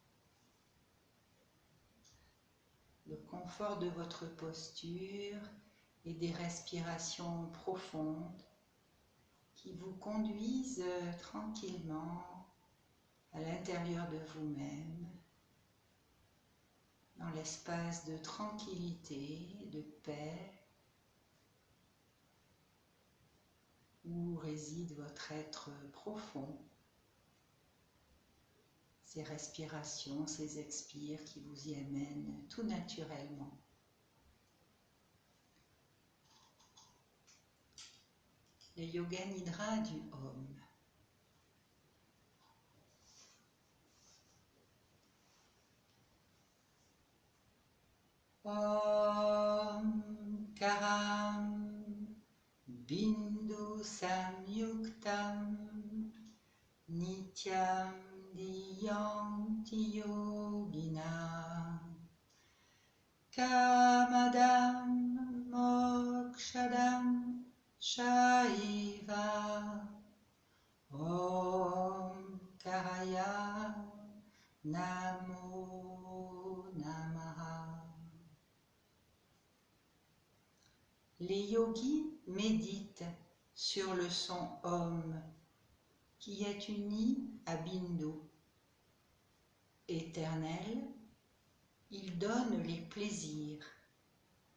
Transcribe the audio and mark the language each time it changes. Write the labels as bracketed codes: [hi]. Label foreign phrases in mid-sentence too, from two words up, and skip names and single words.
[fr] Le confort de votre posture et des respirations profondes qui vous conduisent tranquillement à l'intérieur de vous-même, dans l'espace de tranquillité, de paix, où réside votre être profond. Ces respirations, ces expires qui vous y amènent tout naturellement. Le Yoga Nidra du Om. [sa] Om Karam Bindu Samyuktam Nityam Diyanti Yogina Kamadam Mokshadam Shaiva Om Karaya Namo Namaha. [fr] Les yogis méditent sur le son Om qui est uni à Bindu. Éternel, il donne les plaisirs.